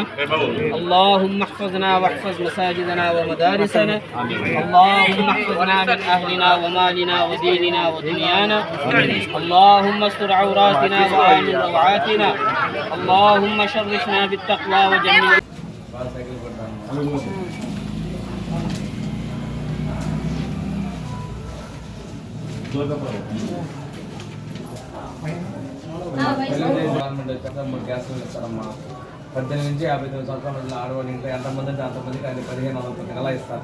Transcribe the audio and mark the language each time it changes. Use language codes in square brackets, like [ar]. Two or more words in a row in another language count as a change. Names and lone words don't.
[ar] اللهم احفظنا واحفظ مساجدنا ومدارسنا. اللهم احفظنا من أهلنا ومالنا وديننا ودنيانا. اللهم استر عوراتنا وآمن روعاتنا. اللهم شرفنا بالتقوى وجميل. [te] గ్యాసులు ఇస్తారమ్మా. 18 నుంచి 59 సంవత్సరాల మధ్యలో ఆడవాళ్ళు ఇంట్లో ఎంతమంది అంటే అంతమందికి ఆయన 1500 నెల ఇస్తారు.